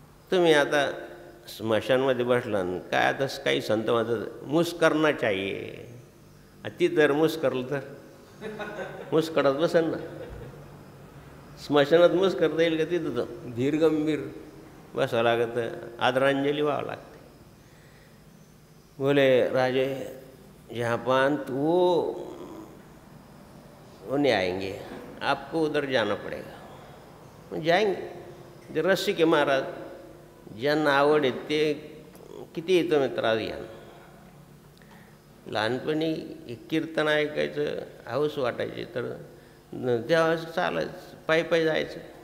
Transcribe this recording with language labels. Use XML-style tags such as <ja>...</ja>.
<mr>तुम्ही आता स्मशानमध्ये बसला काय, आता काही संत म्हणतात</mr> <hi>मुस्करना चाहिए,</hi> <mr>ती जर मुस्करलं तर मुस्करत बसेल ना. स्मशानात मुस्करता येईल का? तिथं तर धीर गंभीर बसावं लागतं, आदरांजली व्हावं लागते.</mr> <hi>बोले राजे जहाँपान तो वो नहीं आएंगे, आपको उधर जाना पड़ेगा. जाएंगे.</hi> <mr>जे रसिक आहे महाराज, ज्यांना आवड आहे ते किती तुम्ही त्रास घ्या. लहानपणी कीर्तन ऐकायचं हौस वाटायची तर तेव्हा चालायचं, पायी जायचं.</mr>